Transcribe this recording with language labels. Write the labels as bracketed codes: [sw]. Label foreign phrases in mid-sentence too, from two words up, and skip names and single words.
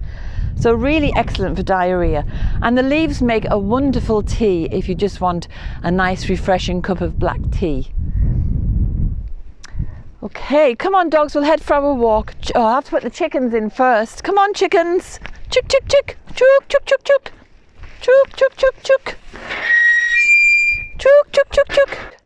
[en] So really excellent for diarrhea. And the leaves make a wonderful tea if you just want a nice refreshing cup of black tea. Okay, come on dogs, we'll head for our walk. Oh, I have to put the chickens in first. Come on chickens. Chick, chick, chick. Chook, chook, chook, chook. Chook, chook, chook, chook. Chook, chook, chook, chook.